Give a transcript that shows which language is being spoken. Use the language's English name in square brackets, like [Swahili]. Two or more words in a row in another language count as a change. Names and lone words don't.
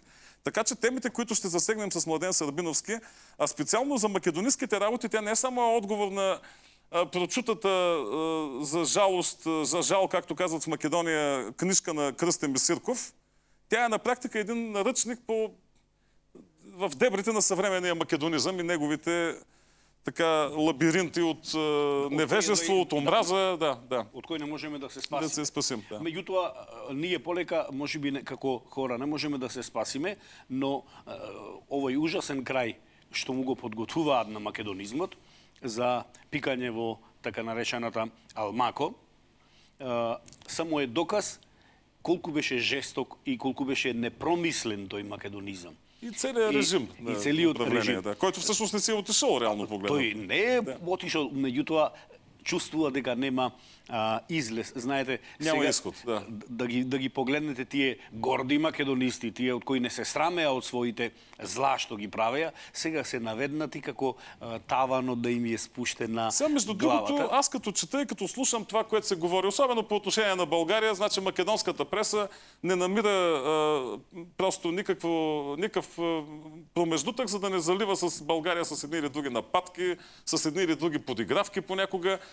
[Bulgarian] Така че темите, които ще засегнем с Младен Сърбиновски, а специално за македониските работи, тя не е само отговор на прочутата за жалост, [Macedonian] за жал, [Bulgarian] както казват в Македония, книжка на Кръстен Бисирков. Тя е на практика един наръчник в дебрите на съвременния македонизъм и неговите лабиринти от невежество, от омраза, да. [Macedonian] От кој не можеме да се спасиме. [Bulgarian] Да се спасим, да. [Macedonian] Меѓутоа, ние полека, [Bulgarian] може би [Macedonian] како хора, не можеме да се спасиме, но овој ужасен крај што му го подготвуваат на македонизмот за пикање во така наречената Алмако, само е доказ колку беше жесток и колку беше непромислен тој македонизам. [Bulgarian] И целият режим на управление, който всъщност не си е отишъл реално погледнато. Той не е отишъл, [Macedonian] меѓутоа чувствува дека нема излез. Знаете, [Bulgarian] няма изход, [Macedonian] да ги погледнете тие горди македонисти, тие од кои не се срамеа од своите зла што ги правеа, сега се наведнати како таванот да им е спуштен на главата. [Bulgarian] Между другото, аз като чета и като слушам това, което се говори, особено по отношение на България, значи македонската преса не намира просто никакъв промеждутък, за да не залива с България с едни или други нападки, с едни или други подигравки понякога.